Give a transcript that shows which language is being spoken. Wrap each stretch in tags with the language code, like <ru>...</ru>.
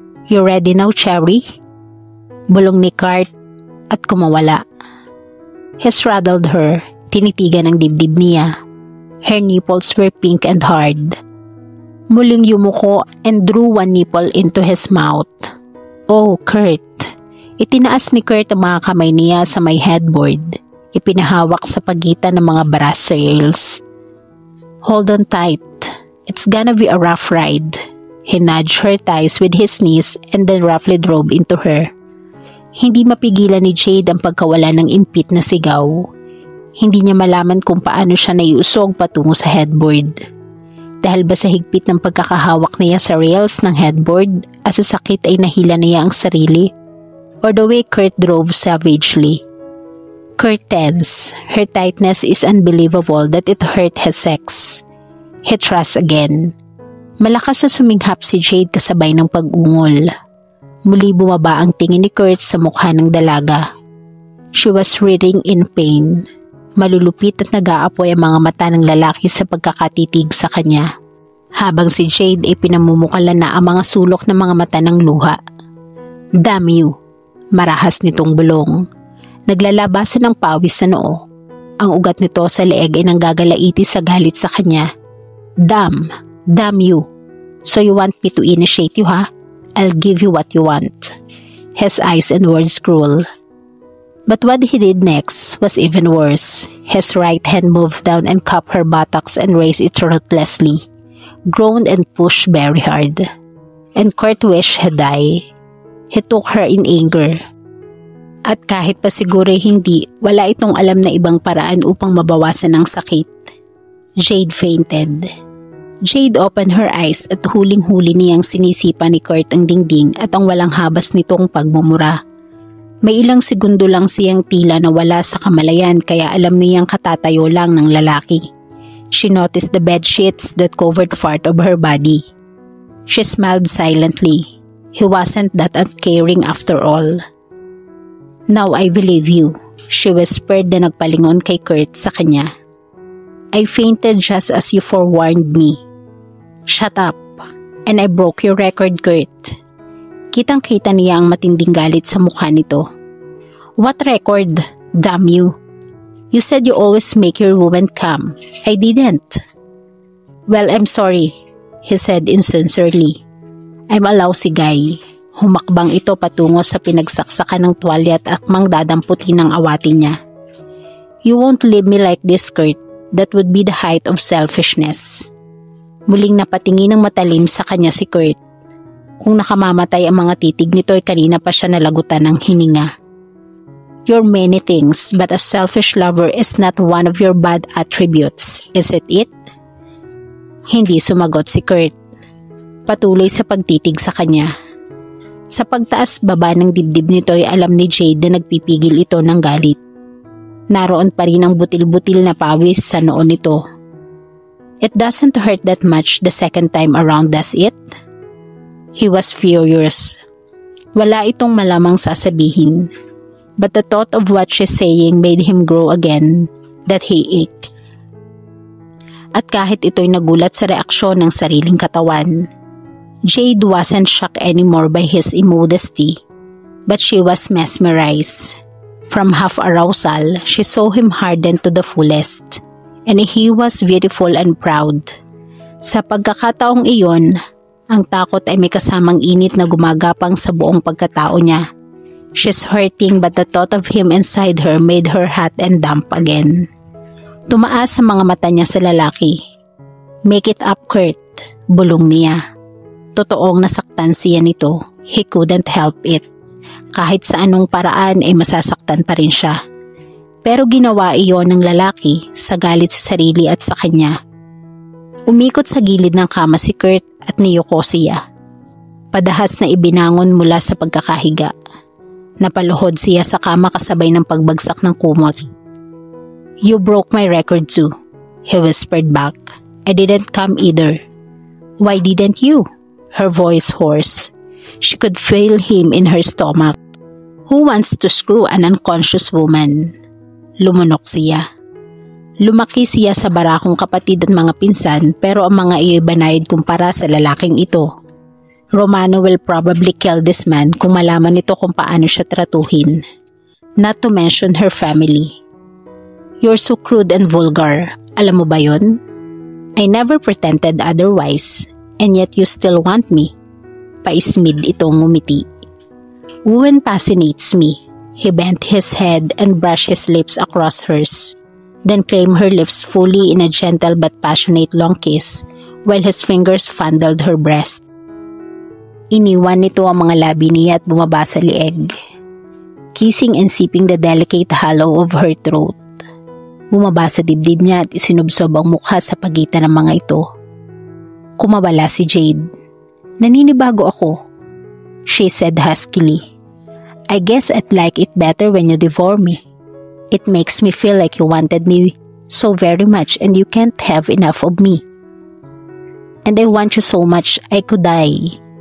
<en>You ready now, Cherry?</en> <tl>Bulong ni Kurt at kumawala.</tl> <en>He straddled her,</en> <tl>tinitigan ang dibdib niya.</tl> <en>Her nipples were pink and hard.</en> <tl>Muling yumuko</tl> <en>and drew one nipple into his mouth. Oh, Kurt.</en> <tl>Itinaas ni Kurt ang mga kamay niya sa may headboard. Ipinahawak sa pagitan ng mga brass rails.</tl> <en>Hold on tight. It's gonna be a rough ride. He nudged her thighs with his knees and then roughly drove into her.</en> <tl>Hindi mapigilan ni Jade ang pagkawala ng impit na sigaw. Hindi niya malaman kung paano siya naiusog patungo sa headboard. Dahil ba sa higpit ng pagkakahawak niya sa rails ng headboard at sa sakit ay nahila niya ang sarili?</tl> <en>Or the way Kurt drove savagely? Kurt tense. Her tightness is unbelievable that it hurt his sex. He thrust again.</en> <tl>Malakas na suminghap si Jade kasabay ng pag-ungol. Muli bumaba ang tingin ni Kurt sa mukha ng dalaga.</tl> <en>She was writhing in pain.</en> <tl>Malulupit at nag-aapoy ang mga mata ng lalaki sa pagkakatitig sa kanya. Habang si Jade ay pinamumukala na ang mga sulok ng mga mata ng luha.</tl> <en>Damn you!</en> <tl>Marahas nitong bulong. Naglalabasan ng pawis sa noo. Ang ugat nito sa leeg ay nanggagalaiti sa galit sa kanya.</tl> <en>Damn you! So you want me to initiate you, ha? I'll give you what you want. His eyes and words cruel. But what he did next was even worse. His right hand moved down and cupped her buttocks and raised it ruthlessly, groaned and pushed very hard. And Kurt wished he died. He took her in anger.</en> <tl>At kahit pa siguro hindi, wala itong alam na ibang paraan upang mabawasan ang sakit.</tl> <en>Jade fainted. Jade opened her eyes</en> <tl>at huling-huli niyang sinisipa ni Kurt ang dingding at ang walang habas nitong pagmumura. May ilang segundo lang siyang tila nawala sa kamalayan kaya alam niyang katatayo lang ng lalaki.</tl> <en>She noticed the bed sheets that covered part of her body. She smiled silently. He wasn't that uncaring after all. Now I believe you, she whispered</en> <tl>na nagpalingon kay Kurt sa kanya.</tl> <en>I fainted just as you forewarned me. Shut up, and I broke your record, Kurt.</en> <tl>Kitang-kita niya ang matinding galit sa mukha nito.</tl> <en>What record? Damn you. You said you always make your woman come. I didn't. Well, I'm sorry, he said insincerely. I'm a lousy guy.</en> <tl>Humakbang ito patungo sa pinagsaksakan ng tuwalya at akmang dadamputin ng awatin niya.</tl> <en>You won't leave me like this, Kurt. That would be the height of selfishness.</en> <tl>Muling napatingin ng matalim sa kanya si Kurt. Kung nakamamatay ang mga titig nito ay kanina pa siya nalagutan ng hininga.</tl> <en>You're many things, but a selfish lover is not one of your bad attributes, is it?</en> <tl>Hindi sumagot si Kurt. patuloy sa pagtitig sa kanya. Sa pagtaas baba ng dibdib nito ay alam ni Jade na nagpipigil ito ng galit. Naroon pa rin ang butil-butil na pawis sa noon nito.</tl> <en>It doesn't hurt that much the second time around, does it? He was furious.</en> <tl>Wala itong malamang sasabihin.</tl> <en>But the thought of what she's saying made him grow again, that he ached.</en> <tl>At kahit ito'y nagulat sa reaksyon ng sariling katawan,</tl> <en>Jade wasn't shocked anymore by his immodesty, but she was mesmerized. From half arousal, she saw him harden to the fullest, and he was beautiful and proud.</en> <tl>Sa pagkakataong iyon, ang takot ay may kasamang init na gumagapang sa buong pagkatao niya.</tl> <en>She's hurting but the thought of him inside her made her hot and damp again.</en> <tl>Tumaas sa mga mata niya sa lalaki.</tl> <en>Make it up, Kurt,</en> <tl>bulong niya. Totoong nasaktan siya nito.</tl> <en>He couldn't help it.</en> <tl>Kahit sa anong paraan ay masasaktan pa rin siya. Pero ginawa iyon ng lalaki sa galit sa sarili at sa kanya. Umikot sa gilid ng kama si Kurt at niyuko siya. Padahas na ibinangon mula sa pagkakahiga. Napaluhod siya sa kama kasabay ng pagbagsak ng kumot.</tl> <en>You broke my record too, he whispered back. I didn't come either. Why didn't you? Her voice hoarse. She could feel him in her stomach. Who wants to screw an unconscious woman?</en> <tl>Lumunok siya. Lumaki siya sa barakong kapatid at mga pinsan pero ang mga iyo'y banayad kumpara sa lalaking ito.</tl> <en>Romano will probably kill this man</en> <tl>kung malaman nito kung paano siya tratuhin.</tl> <en>Not to mention her family. You're so crude and vulgar.</en> <tl>Alam mo ba yon?</tl> <en>I never pretended otherwise. And yet you still want me.</en> <tl>Paismid itong ngumiti.</tl> <en>Woman fascinates me. He bent his head and brushed his lips across hers, then claimed her lips fully in a gentle but passionate long kiss while his fingers fondled her breast.</en> <tl>Iniwan nito ang mga labi niya at bumaba sa lieg,</tl> <en>kissing and sipping the delicate hollow of her throat.</en> <tl>Bumaba sa dibdib niya at isinubsob ang mukha sa pagitan ng mga ito. Kumawala si Jade. Naninibago ako,</tl> <en>she said huskily. I guess I'd like it better when you devour me. It makes me feel like you wanted me so very much and you can't have enough of me. And I want you so much I could die.</en>